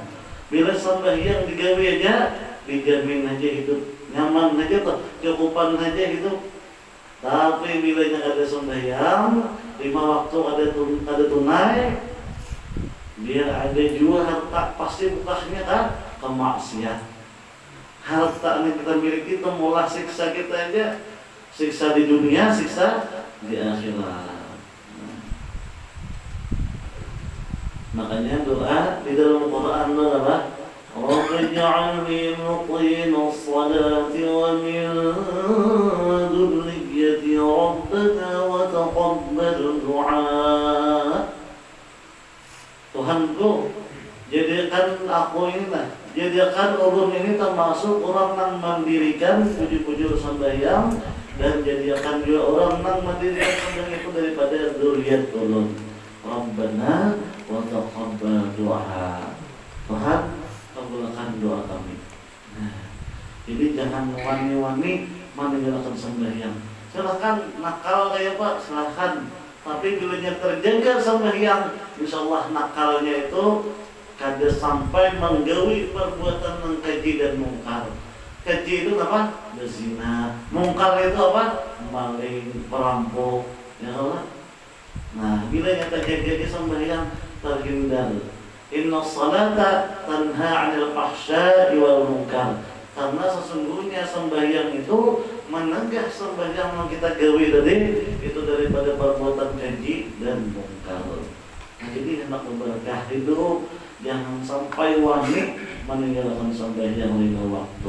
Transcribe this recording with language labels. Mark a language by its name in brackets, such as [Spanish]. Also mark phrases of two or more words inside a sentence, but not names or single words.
[Banjar] Bila sembahyang digawe aja, dijamin aja hidup nyaman aja tuh, cukupan aja hidup. Tapi bila ada sembahyang, 5 waktu ada tunai, biar ada juga harta pasti bukanya kan kemaksiat. Harta yang kita miliki itu mulai siksa kita aja, siksa di dunia, siksa di akhirat. Makanya doa di dalam Quran apa? [Arabic] رب اجعلني مقيم الصلاة ومن ذريتي ربنا وتقبل دعاء. [Banjar] Tuhanku, jadikan aku ini lah, jadikan ulun ini termasuk orang yang mendirikan puji-puji sembahyang, dan jadikan juga orang yang mendirikan sembahyang itu daripada dzurriyyat ulun. [Arabic] ربنا وتقبل دعاء. [Banjar] Tuhan, kabulkan doa kami. Nah, jadi jangan wani-wani meninggalkan sembahyang. Silahkan nakal kayak Pak, silahkan. Tapi bila terjaga sembahyang, insyaallah nakalnya itu kada sampai menggawi perbuatan yang keji dan mungkar. [Indonesian] Keji itu apa? Berzina. Mungkar itu apa? Maling, perampok. Ya Allah. Nah, bila terjaga sembahyang terhindar. [Arabic] إن الصلاة تنهى عن الفحشاء والمنكر. [Banjar] Karena sesungguhnya sembahyang itu menegah sembahyang yang kita gawe tadi itu daripada perbuatan keji dan mungkar. Nah, jadi hendak berkah hidup, jangan sampai wani meninggalkan sembahyang 5 waktu.